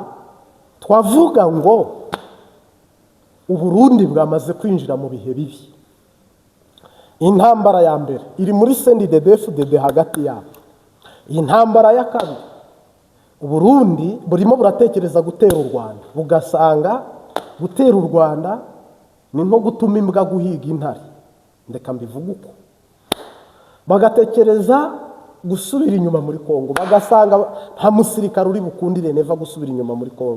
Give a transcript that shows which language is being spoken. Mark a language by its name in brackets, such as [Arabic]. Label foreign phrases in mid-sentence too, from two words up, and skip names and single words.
[Kinyarwanda] Twavuga ngo Uburundi bwamaze kwinjira mu bihe bibi. Intambara ya mbere iri muri CNDD-FDD hagati yabo. Intambara ya kabiri Uburundi burimo buratekereza gutera u Rwanda, bugasanga gutera u Rwanda ni nko gutuma imbwa guhiga intare, ndeka mbivuga uko. Bagatekereza gusubira inyuma muri Kongo, bagasanga nta musirikare uri bukundire Neva gusubira inyuma muri Kongo.